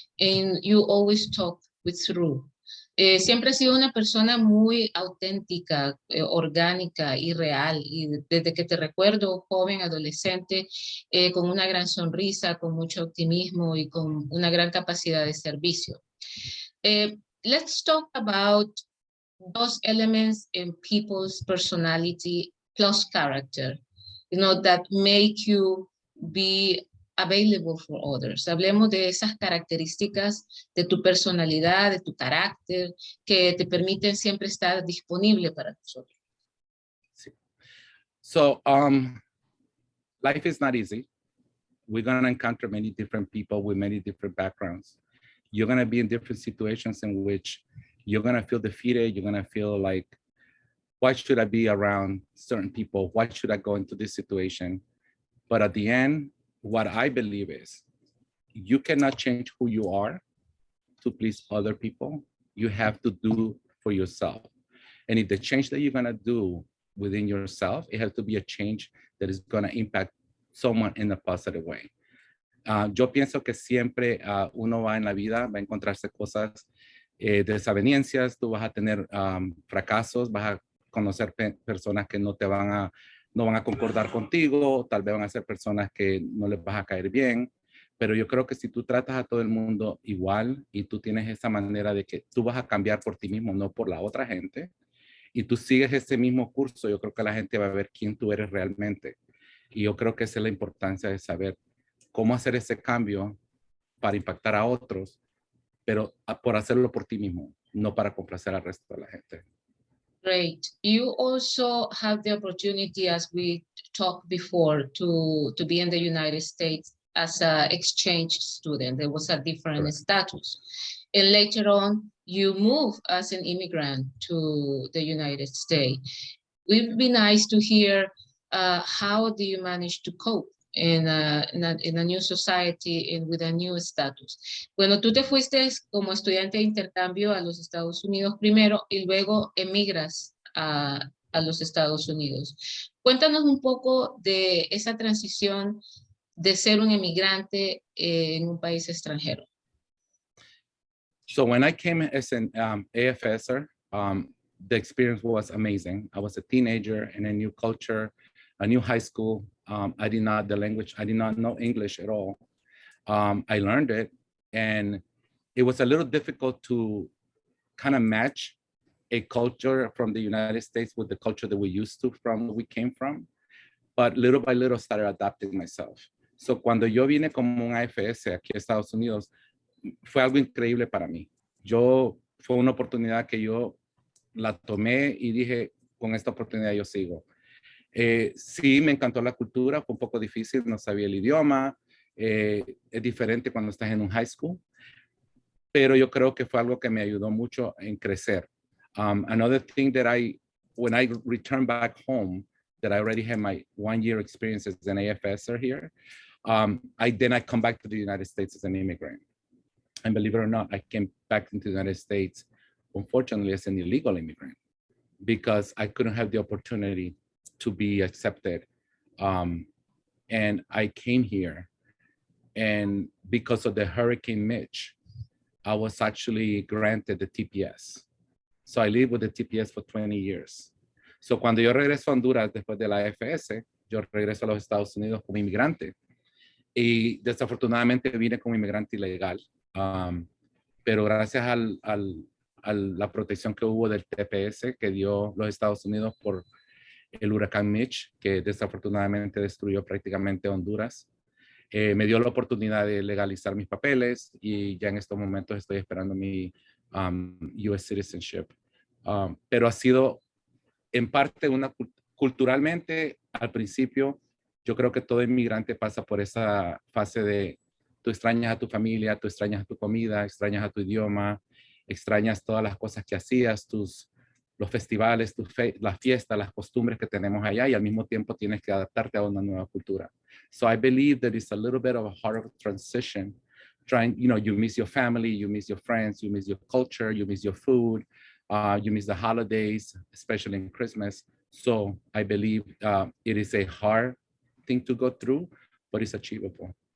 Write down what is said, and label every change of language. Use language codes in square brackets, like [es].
[en] And you always talk with truth. [es] Siempre he sido una persona muy auténtica, orgánica y real. Y desde que te recuerdo, joven, adolescente, con una gran sonrisa, con mucho optimismo y con una gran capacidad de servicio. [en] Let's talk about those elements in people's personality plus character, that make you be available for others. [es] Hablemos de esas características de tu personalidad, de tu carácter, que te permiten siempre estar disponible para nosotros. [en] So, life is not easy. We're going to encounter many different people with many different backgrounds. You're going to be in different situations in which you're going to feel defeated. You're going to feel like, why should I be around certain people? Why should I go into this situation? But at the end, what I believe is, you cannot change who you are to please other people. You have to do for yourself. And if the change that you're going to do within yourself, it has to be a change that is going to impact someone in a positive way. [es] Yo pienso que siempre uno va en la vida, va a encontrarse cosas, desavenencias, tú vas a tener fracasos, vas a conocer personas que no van a concordar contigo, tal vez van a ser personas que no les vas a caer bien, pero yo creo que si tú tratas a todo el mundo igual y tú tienes esa manera de que tú vas a cambiar por ti mismo, no por la otra gente, y tú sigues ese mismo curso, yo creo que la gente va a ver quién tú eres realmente. Y yo creo que esa es la importancia de saber cómo hacer ese cambio para impactar a otros, pero por hacerlo por ti mismo, no para complacer al resto de la gente. [en] Great. You also have the opportunity, as we talked before, to be in the United States as an exchange student. There was a different status. And later on, you moved as an immigrant to the United States. It would be nice to hear how do you manage to cope in a new society and with a new status. [es] Bueno, tú te fuiste como estudiante de intercambio a los Estados Unidos primero y luego emigras a los Estados Unidos. Cuéntanos un poco de esa transición de ser un emigrante en un país extranjero. [en] So when I came as an AFSer, the experience was amazing. I was a teenager in a new culture, a new high school. I did not know English at all. I learned it, and it was a little difficult to kind of match a culture from the United States with the culture that we used to from where we came from. But little by little started adapting myself. [es] So cuando yo vine como un AFS aquí a Estados Unidos, fue algo increíble para mí. Fue una oportunidad que yo la tomé y dije, con esta oportunidad yo sigo. Sí, me encantó la cultura, fue un poco difícil, no sabía el idioma, es diferente cuando estás en un high school, pero yo creo que fue algo que me ayudó mucho en crecer. [en] Another thing that when I returned back home, that I already had my 1-year experience as an AFSer here, then I come back to the United States as an immigrant. And believe it or not, I came back into the United States, unfortunately, as an illegal immigrant, because I couldn't have the opportunity to be accepted. And I came here, and because of the Hurricane Mitch, I was actually granted the TPS. So I lived with the TPS for 20 years. [es] So cuando yo regreso a Honduras después de la AFS, yo regreso a los Estados Unidos como inmigrante. Y desafortunadamente vine como inmigrante ilegal. Pero gracias a la protección que hubo del TPS que dio los Estados Unidos por el huracán Mitch, que desafortunadamente destruyó prácticamente Honduras, me dio la oportunidad de legalizar mis papeles y ya en estos momentos estoy esperando mi [en] US citizenship. [es] Pero ha sido en parte culturalmente, al principio, yo creo que todo inmigrante pasa por esa fase de tú extrañas a tu familia, tú extrañas a tu comida, extrañas a tu idioma, extrañas todas las cosas que hacías, los festivales, las fiestas, las costumbres que tenemos allá, y al mismo tiempo tienes que adaptarte a una nueva cultura. [en] So I believe that it's a little bit of a hard transition. You miss your family, you miss your friends, you miss your culture, you miss your food, you miss the holidays, especially in Christmas. So I believe it is a hard thing to go through, but it's achievable.